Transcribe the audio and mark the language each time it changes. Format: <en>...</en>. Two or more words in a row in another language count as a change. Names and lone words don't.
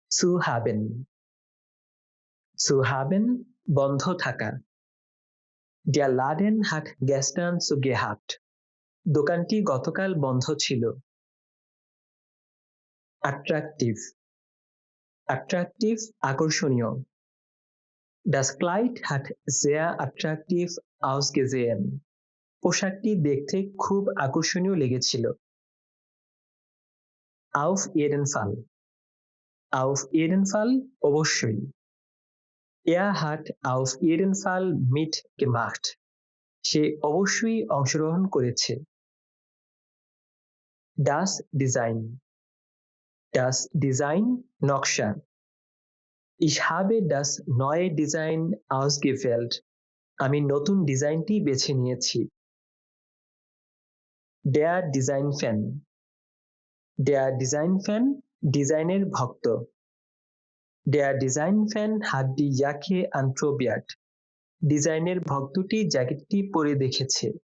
<de>zu haben, zu haben</de> <bn>বন্ধ থাকা।</bn> <de>Der Laden hat gestern zu gehabt.</de> <bn>দোকানটি গতকাল বন্ধ ছিল।</bn> <en>Attractive, attractive</en> <bn>আকর্ষণীয়।</bn> <de>Das Kleid hat sehr attraktiv ausgesehen.</de> <bn>পোশাকটি দেখতে খুব আকর্ষণীয় লেগেছিল।</bn> <de>Auf jeden Fall, auf jeden Fall অবশ্যই। Er hat auf jeden Fall mitgemacht.</de> <bn>সে অবশ্যই অংশগ্রহণ করেছে।</bn> <de>Das Design, das Design</de> <bn>নকশা।</bn> <de>Ich habe das neue Design ausgewählt.</de> <bn>আমি নতুন ডিজাইনটি বেছে নিয়েছি।</bn> <de>Der Design-Fan, der Design-Fan</de> <bn>ডিজাইনের ভক্ত।</bn> <de>Der Design-Fan hat die Jacke anprobiert.</de> <bn>ডিজাইনের ভক্তটি জ্যাকেটটি পরে দেখেছে।</bn>